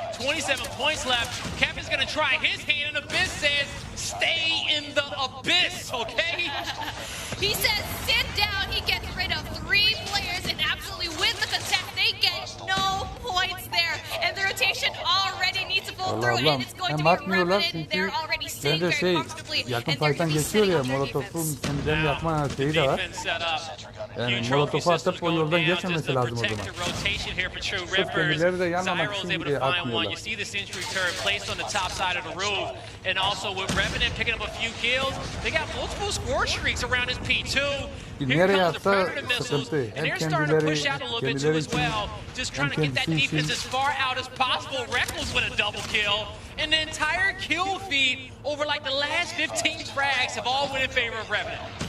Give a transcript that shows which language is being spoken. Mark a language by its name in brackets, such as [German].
[English] 27 points left. Kevin's going to try his hand, and Abyss says, stay in the Abyss, okay? He says, sit down. He gets rid of 3 players and absolutely wins the contest. They get no points there. And the rotation already needs to pull through, and it's going to be Revenant. They're already sitting very comfortably. [Turkish] Yakın fight'tan geçiyor ya, Molotov'un kendilerini yapma şeyi de var. Yani Molotov'u atıp o yoldan geçmemesi lazım o zaman. Sırf kendileri de yanmamak için atmıyorlar. [English] You see the Century turret placed on the top side of the roof, and also with Revenant picking up a few kills, they got multiple score streaks around his P2. [Turkish] Nereye atsa sıkıntı. [English] And they're starting to push out a little bit too as well, just trying to get that defense as far out as possible. Reckless with a double kill, and the entire kill feed over like the last 15 frags have all went in favor of Revenant.